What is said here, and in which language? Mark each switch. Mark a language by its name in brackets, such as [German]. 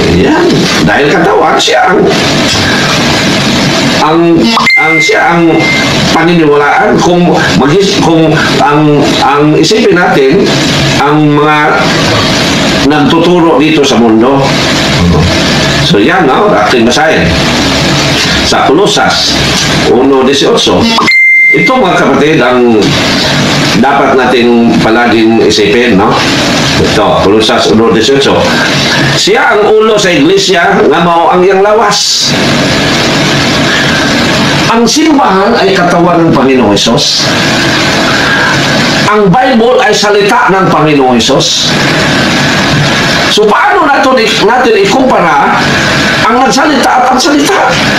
[Filipino] Yan, dahil katawan siya ang paniniwalaan kung ang isipin natin ang mga nagtuturo dito sa mundo. So yan, no? Aking basahin sa Colosas 1:18. Ito mga kapatid ang dapat nating palaging isipin, no? Ito, Colosas 1:18. [Cebuano] Siya ang ulo sa iglesia nga mao ang iyang lawas. [Filipino] Ang simbahan ay katawan ng Panginoong Hesus. Ang Bible ay salita ng Panginoong Hesus. So paano natin ikumpara ang nagsalita at ang salita?